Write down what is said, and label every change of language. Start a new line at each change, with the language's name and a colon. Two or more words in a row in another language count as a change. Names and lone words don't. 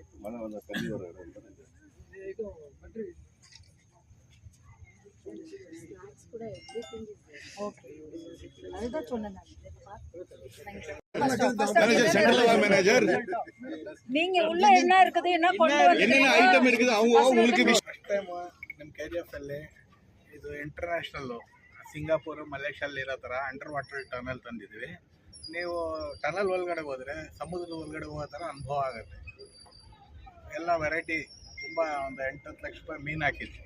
Tamil: ஓகே அதுதான் சொன்னேன். நீங்க உள்ள என்ன இருக்குது, என்ன கொண்டு என்னென்ன ஐட்டம் இருக்குது அவங்க உங்களுக்கு
Kannada: ನಮ್ಮ KGF ಅಲ್ಲಿ ಇದು ಇಂಟರ್ನ್ಯಾಷನಲ್ಲು ಸಿಂಗಾಪುರ್ ಮಲೇಷ್ಯಲ್ಲಿ ಇರೋ ಥರ
English: under water tunnel
Kannada: ತಂದಿದ್ವಿ. ನೀವು ಟನಲ್ ಒಳಗಡೆ ಹೋದರೆ ಸಮುದ್ರದ ಒಳಗಡೆ ಹೋಗೋ ಥರ ಅನುಭವ ಆಗುತ್ತೆ. ಎಲ್ಲ ವೆರೈಟಿ ತುಂಬ ಒಂದು 8-10 ಲಕ್ಷ ರೂಪಾಯಿ ಮೀನು ಹಾಕಿದ್ವಿ.